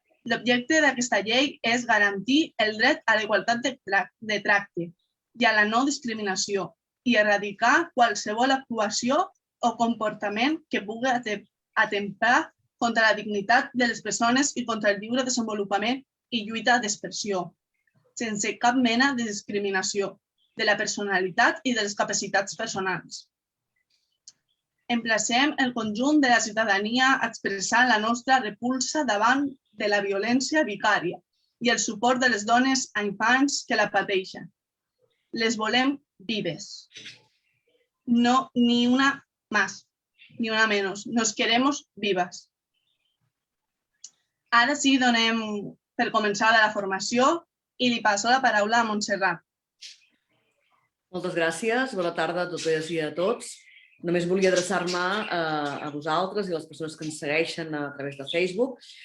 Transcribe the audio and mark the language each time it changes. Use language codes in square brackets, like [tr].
[ca] L'objecte d'aquesta llei és garantir el dret a la igualtat de tracte i a la no discriminació i erradicar qualsevol actuació o comportament que pugui atemptar contra la dignitat de les persones i contra el lliure desenvolupament i lluita d'expressió, sense cap mena de discriminació de la personalitat i de les capacitats personals. Emplacem el conjunt de la ciutadania a expressar la nostra repulsa davant de la violència vicària i el suport de les dones a infants que la pateixen. Les volem vives. [es] No, ni una más, ni una menos. Nos queremos vivas. [ca] Ara sí, donem per començar la formació i li passo la paraula a Montserrat. Moltes gràcies. Bona tarda a totes i a tots. Només volia adreçar-me a vosaltres i a les persones que ens segueixen a través de Facebook.